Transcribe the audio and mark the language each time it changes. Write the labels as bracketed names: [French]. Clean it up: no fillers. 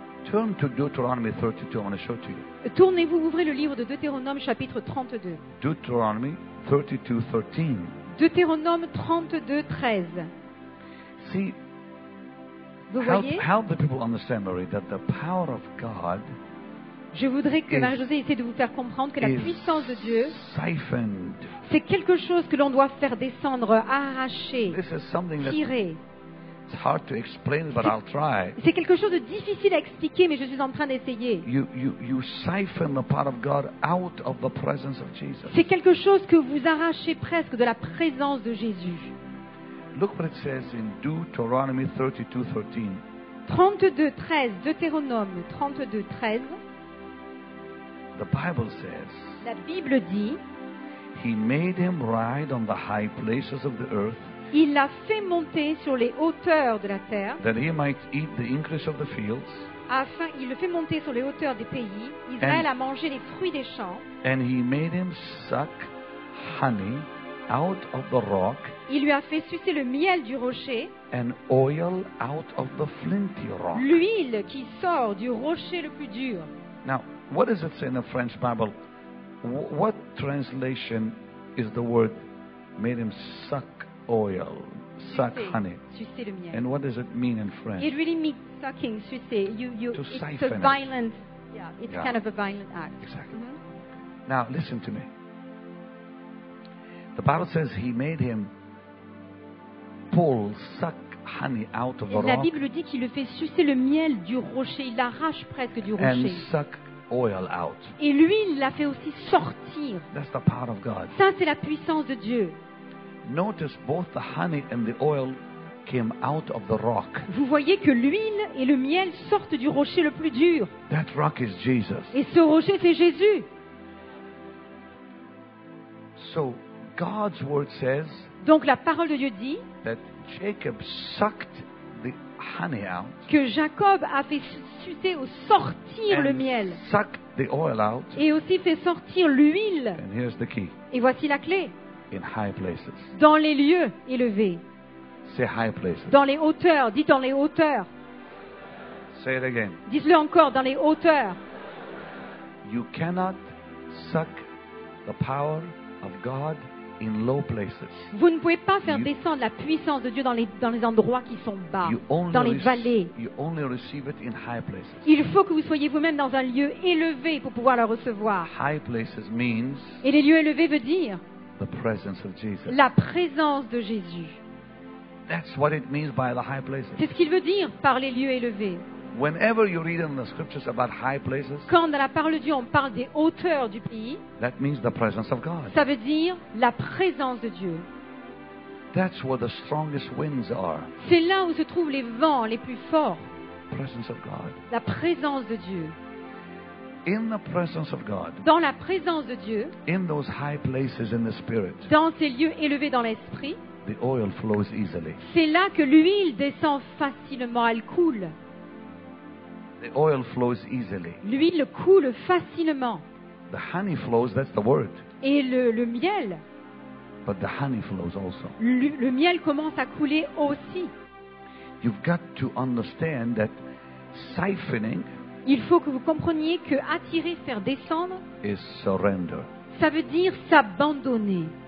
[English] Turn to Deuteronomy 32. I want to show to you. [French] Tournez-vous, ouvrez le livre de Deutéronome chapitre 32. [English] Deuteronomy 32:13. [French] Deutéronome 32, 13. [English] See, [French] Vous [English] help, [French] voyez? [English] help the people understand, Marie, that the power of God [French] Je voudrais que [English] is- [French] Marie-Josée essaie de vous faire comprendre que la [English] is [French] puissance de Dieu, [English] siphoned. [French] c'est quelque chose que l'on doit faire descendre, arracher, [English] This is something that [French] tirer. [English] it's hard to explain, but I'll try. [French] C'est quelque chose de difficile à expliquer, mais je suis en train d'essayer. [English] You siphon the power of God out of the presence of Jesus. [French] C'est quelque chose que vous arrachez presque de la présence de Jésus. [English] Look what it says in Deuteronomy 32:13. [French] 32:13, Deutéronome 32:13, [English] The Bible says, [French] la Bible dit, [English] He made him ride on the high places of the earth, [French] il l'a fait monter sur les hauteurs de la terre, [English] that he might eat the increase of the fields, [French] afin, il le fait monter sur les hauteurs des pays. Israël a mangé les fruits des champs. [English] and he made him suck honey out of the rock [French] Il lui a fait sucer le miel du rocher, [English] and oil out of the flinty rock. [French] l'huile qui sort du rocher le plus dur. [English] Now, what does it say in the French Bible? What translation is the word made him suck oil, suck [French] Sucer, [English] honey? [French] sucer le miel. [English] And what does it mean in French? It really means sucking, sucer. To It's siphon a it. violent, yeah, it's Yeah. kind of a violent act. Exactly. Mhm. Now, listen to me. The Bible says he made him suck honey out of the [French] La [English] rock [French] Bible dit qu'il le fait sucer le miel du rocher, il l'arrache presque du [English] and [French] rocher. [English] suck oil out. [French] Et l'huile, il l'a fait aussi sortir. [English] That's the power of God. [French] Ça, c'est la puissance de Dieu. [English] Notice both the honey and the oil came out of the rock. [French] Vous voyez que l'huile et le miel sortent du rocher le plus dur. [English] That rock is Jesus. [French] Et ce rocher, c'est Jésus. [English] So God's word says [French] Donc la parole de Dieu dit [English] that Jacob sucked the honey out [French] que Jacob a fait sucer ou sortir le miel. [English] and sucked the oil out. [French] Et aussi fait sortir l'huile. [English] And here's the key. [French] Et voici la clé. [English] In high places. [French] Dans les lieux élevés. [English] Say high places. [French] Dans les hauteurs. Dites dans les hauteurs. [English] Say it again. [French] Dites-le encore, dans les hauteurs. [English] You cannot suck the power of God in low places. [French] Vous ne pouvez pas faire [English] You- [French] descendre la puissance de Dieu dans les endroits qui sont bas, [English] You only, [French] dans les vallées. [English] you only receive it in high places. [French] Il faut que vous soyez vous-même dans un lieu élevé pour pouvoir la recevoir. [English] High places means [French] Et les lieux élevés veut dire [English] the presence of Jesus. [French] la présence de Jésus. [English] That's what it means by the high places. [French] C'est ce qu'il veut dire par les lieux élevés. [English] Whenever you read in the scriptures about high places, [French] Quand dans la parole de Dieu on parle des hauteurs du pays, [English] that means the presence of God. [French] ça veut dire la présence de Dieu. [English] That's where the strongest winds are. [French] C'est là où se trouvent les vents les plus forts, [English] Presence of God. [French] la présence de Dieu. [English] In the presence of God, [French] Dans la présence de Dieu, [English] in those high places in the spirit, [French] dans ces lieux élevés dans l'esprit, [English] the oil flows easily. [French] c'est là que l'huile descend facilement, elle coule. [English] The oil flows easily. [French] L'huile coule facilement. [English] The honey flows, that's the word. [French] Et le miel, [English] But the honey flows also. [French] le miel commence à couler aussi. [English] You've got to understand that siphoning [French] Il faut que vous compreniez que attirer, faire descendre, [English] is surrender. [French] ça veut dire s'abandonner.